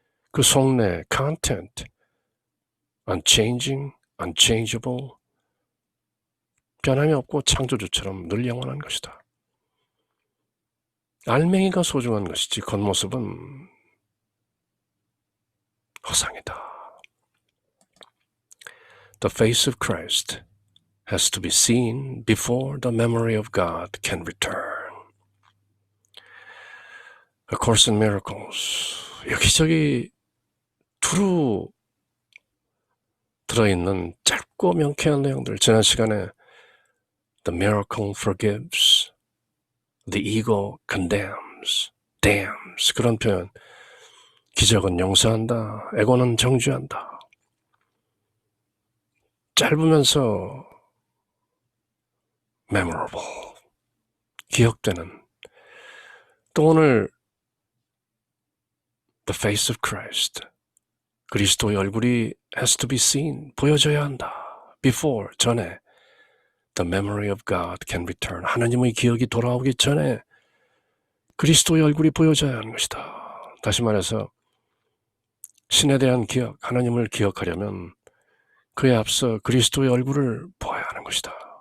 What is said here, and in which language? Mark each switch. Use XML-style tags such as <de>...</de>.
<ko>그 속내, content, unchanging, unchangeable 변함이 없고 창조주처럼 늘 영원한 것이다. 알맹이가 소중한 것이지 겉모습은 허상이다.</ko> <en>The face of Christ has to be seen before the memory of God can return. A Course in Miracles.</en> <ko>여기저기 두루 들어있는 짧고 명쾌한 내용들. 지난 시간에</ko> <en>The miracle forgives, the ego condemns, damns</en> <ko>그런 표현. 기적은 용서한다, 에고는 정죄한다. 짧으면서 memorable, 기억되는. 또 오늘</ko> <en>The face of Christ,</en> <ko>그리스도의 얼굴이</ko> <en>has to be seen,</en> <ko>보여져야 한다. Before, 전에</ko> <en>The memory of God can return,</en> <ko>하나님의 기억이 돌아오기 전에 그리스도의 얼굴이 보여져야 하는 것이다. 다시 말해서 신에 대한 기억, 하나님을 기억하려면 그에 앞서 그리스도의 얼굴을 보아야 하는 것이다.</ko>